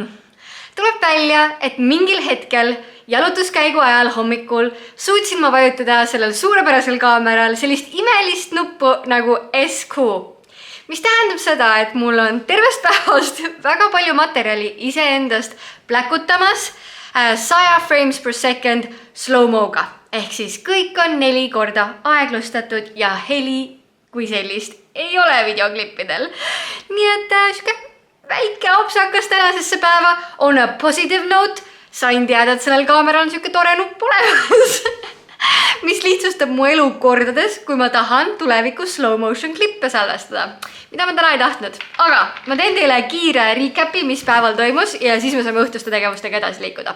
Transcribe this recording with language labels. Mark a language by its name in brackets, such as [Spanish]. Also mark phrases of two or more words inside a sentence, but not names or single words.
[Estonian] Tuleb välja, et mingil hetkel jalutuskäigu ajal hommikul suutsin ma vajutada sellel suurepärasel kaameral sellist imelist nuppu nagu SQ. Mis tähendab seda, et mul on tervest päevast väga palju materjali iseendast pläkutamas 100 [English] frames per second [Estonian] slow-moga. Ehk siis kõik on 4 korda aeglustatud ja heli kui sellist ei ole videoklippidel. Nii et siuke väike apsakas tänasesse päeva on [English] a positive note. [Estonian] Sain teada, et sellel kaameral on siuke tore nupp olemas, mis lihtsustab mu elu kordades, kui ma tahan tulevikus [English] slow motion [Estonian] klippe salvestada. Mida ma täna ei tahtnud. Aga ma teen teile kiire recapi, mis päeval toimus ja siis me saame õhtuste tegevustega edasi liikuda.